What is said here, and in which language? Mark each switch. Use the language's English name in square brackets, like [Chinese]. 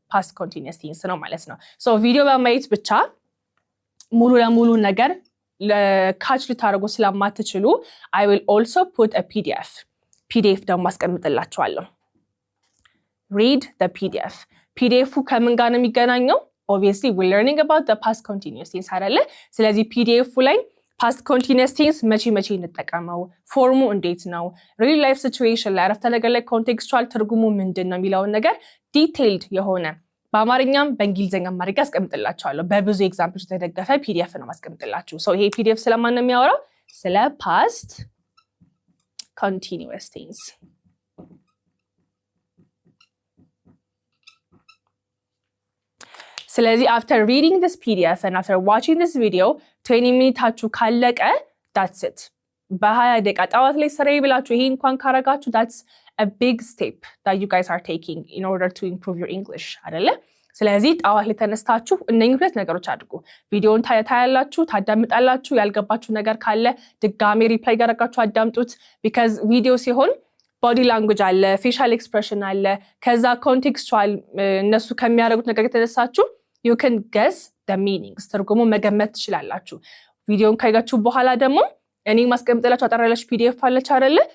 [Amharic] past continuous tense ነው ማለት ነው። ቪዲዮ በማየት ብቻ ሙሉ ለሙሉ ነገር ለካች ልታደርጉ ስለማትችሉ [English] I will also put a PDF [Amharic] ደግሞ አስቀምጥላችኋለሁ። [English] read the PDF [Amharic] ከምን ጋር ነው የሚገናኘው? [English] obviously we're learning about the past continuous tense [Amharic] አይደለ? ስለዚህ PDF ላይ past continuous tense መቼ እንጠቀመው፣ ፎርሙ እንዴት ነው፣ [English] real life situation [Amharic] ላይ አረፍተ ነገር ላይ ኮንቴክስቹዋል ትርጉሙ ምንድን ነው የሚለውን ነገር ዲቴይልድ የሆነ በአማርኛም በእንግሊዘኛም ማድረግ አስቀምጥላችኋለሁ። በብዙ ኤግዛምፕሎች የተደገፈ PDF ነው ማስቀምጥላችሁ። ይሄ PDF ስለማን ነው የሚያወራው? ስለ past continuous tense። ስለዚህ [English] after reading this PDF and after watching this video [Amharic] 20 ሚኒታችሁ ካለቀ [English] that's it። [Amharic] በ20 ደቂቃ ጠዋት ላይ ስራዬ ብላችሁ ይሄ እንኳን ካረጋችሁ [English] that's a big step that you guys are taking in order to improve your English [Amharic] አይደለ? ስለዚህ ጠዋት ላይ ተነስታችሁ እነኚህ 2 ነገሮች አድርጉ። ቪዲዮውን ታያላችሁ፣ ታዳምጣላችሁ። ያልገባችሁ ነገር ካለ ድጋሜ ሪፕላይ ያደርጋችሁ አዳምጡት። because ቪዲዮ ሲሆን [English] body language [Amharic] አለ፣ [English] facial expression [Amharic] አለ፣ ከዛ contextual እነሱ ከሚያደርጉት ነገር የተነሳችሁ [English] you can guess the meanings [Amharic] ትርጉሙ መገመት ትችላላችሁ። ቪዲዮውን ካያችሁ በኋላ ደግሞ እኔ ማስቀምጥላችሁ አጠራላችሁ PDF አለች አይደለ?